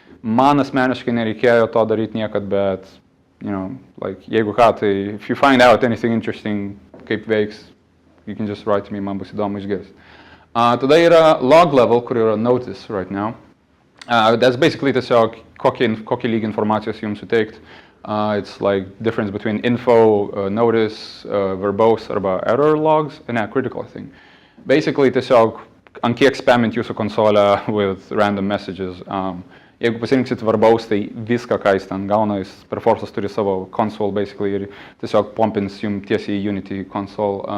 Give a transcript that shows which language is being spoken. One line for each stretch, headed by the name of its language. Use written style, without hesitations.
Lithuanian: Man asmeniškai nereikėjo to daryti niekad, bet like, jeigu ką, tai
English: if you find out anything interesting,
Lithuanian: kaip veiks,
English: you can just write to me,
Lithuanian: man bus įdomu išgirsti. Tada yra log level, kur yra notice
English: right now. That's basically
Lithuanian: tiesiog kokį lygį informacijos jums suteikt.
English: It's like difference between info, notice, verbose arba error logs, critical, I think.
Lithuanian: Basically tiesiog ant kiek spamint jūsų konsolę
English: with random messages.
Lithuanian: Jeigu pasirinksit verbose, tai viską, ką jis ten gauna, jis Perforce'as turi savo console basically ir tiesiog pompins jums tiesiai į Unity console.